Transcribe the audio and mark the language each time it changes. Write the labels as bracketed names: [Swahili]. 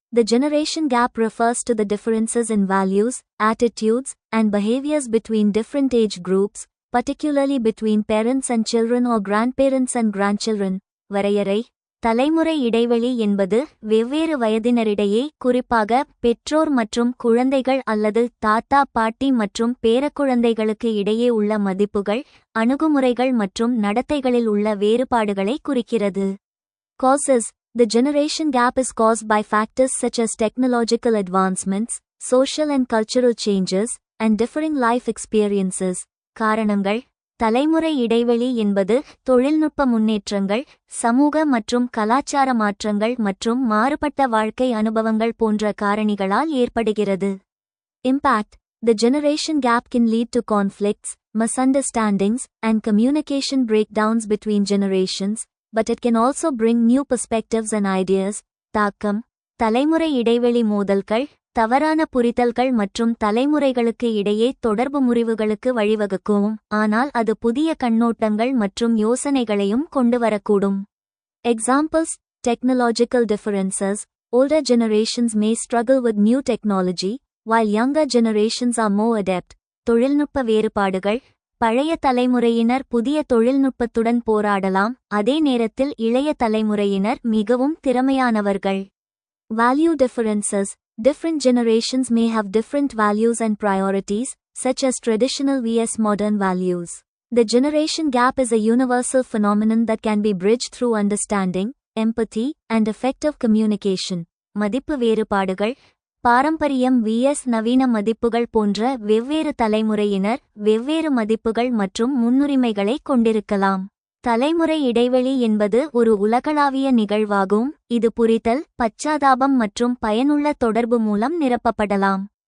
[English] The generation gap refers to the differences in values, attitudes, and behaviors between different age groups, particularly between parents and children or grandparents and grandchildren. [Tamil] வரையறை. தலைமுறை இடைவெளி என்பது வெவ்வேறு வயதினரிடையே, குறிப்பாக பெற்றோர் மற்றும் குழந்தைகள் அல்லது தாத்தா பாட்டி மற்றும் பேரக்குழந்தைகளுக்கு இடையே உள்ள மதிப்புகள், அணுகுமுறைகள் மற்றும் நடத்தைகளில் உள்ள வேறுபாடுகளை குறிக்கிறது. [English] Causes. The generation gap is caused by factors such as technological advancements, social and cultural changes, and differing life experiences. [Tamil] காரணங்கள். தலைமுறை இடைவெளி என்பது தொழில்நுட்ப முன்னேற்றங்கள், சமூக மற்றும் கலாச்சார மாற்றங்கள் மற்றும் மாறுபட்ட வாழ்க்கை அனுபவங்கள் போன்ற காரணிகளால் ஏற்படுகிறது. [English] Impact. The generation gap can lead to conflicts, misunderstandings, and communication breakdowns between generations, but it can also bring new perspectives and ideas. [Tamil] தாக்கம். தலைமுறை இடைவெளி மோதல்கள், தவறான புரிதல்கள் மற்றும் தலைமுறைகளுக்கு இடையே தொடர்பு முறிவுகளுக்கு வழிவகுக்கும், ஆனால் அது புதிய கண்ணோட்டங்கள் மற்றும் யோசனைகளையும் கொண்டு வரக்கூடும். [English] Examples. Technological differences. Older generations may struggle with new technology, while younger generations are more adept. [Tamil] தொழில்நுட்ப வேறுபாடுகள். பழைய தலைமுறையினர் புதிய தொழில்நுட்பத்துடன் போராடலாம், அதே நேரத்தில் இளைய தலைமுறையினர் மிகவும் திறமையானவர்கள். [English] Value differences. Different generations may have different values and priorities, such as traditional vs modern values. The generation gap is a universal phenomenon that can be bridged through understanding, empathy, and effective communication. [Tamil] மதிப்பு வேறுபாடுகள். பாரம்பரியம் vs நவீன மதிப்புகள் போன்ற வெவ்வேறு தலைமுறையினர் வெவ்வேறு மதிப்புகள் மற்றும் முன்னுரிமைகளை கொண்டிருக்கலாம். தலைமுறை இடைவெளி என்பது ஒரு உலகளாவிய நிகழ்வாகும், இது புரிதல், பச்சாதாபம் மற்றும் பயனுள்ள தொடர்பு மூலம் நிரப்பப்படலாம்.